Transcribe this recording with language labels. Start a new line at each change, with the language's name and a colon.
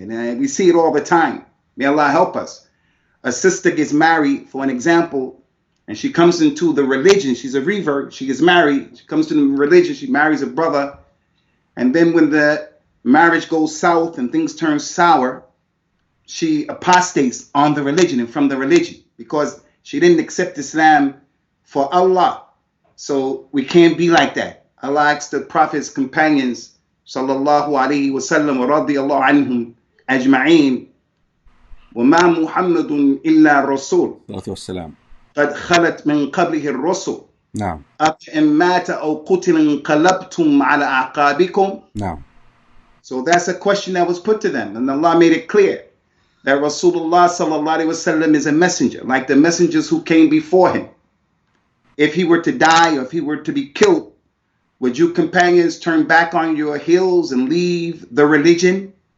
English: And we see it all the time. May Allah help us. A sister gets married, for an example, and she comes into the religion. She's a revert. She gets married. She comes to the religion. She marries a brother. And then when the marriage goes south and things turn sour, she apostates on the religion and from the religion because she didn't accept Islam for Allah. So we can't be like that. Allah asked the Prophet's companions, sallallahu alayhi wa sallam, wa radiyallahu anhum ajma'een,
Arabic: وَمَا مُحَمَّدٌ إِلَّا رَسُولٌ قَدْ خَلَتْ مِنْ قَبْلِهِ الرُّسُلُ أَفَإِنْ مَاتَ أَوْ قُتِلَ انقَلَبْتُمْ عَلَى أَعْقَابِكُمْ.
English: So that's a question that was put to them, and Allah made it clear that Rasulullah sallallahu alaihi wasallam is a messenger, like the messengers who came before him. If he were to die or if he were to be killed, would you companions turn back on your heels and leave the religion?